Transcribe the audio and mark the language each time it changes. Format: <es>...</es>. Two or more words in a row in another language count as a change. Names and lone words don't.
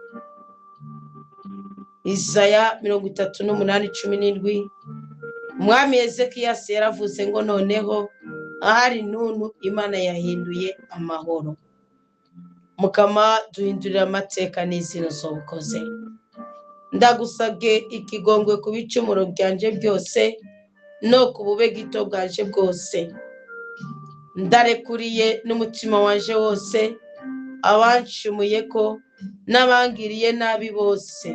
<rn>Isaya 38:17. Umwami Ezekiyasi yaravuze ngo noneho ahari nunu Imana yahinduye amahoro. Mukama duhindurira amateka n'izina z'ubukoze. Ndagusabye ikigongwe ku bicumuro byanje byose no ku bube gito bwanje bwose. Ndarekuriye n'umutima wanje wose abancumuye ko n'abangiriye nabi bose.</rn>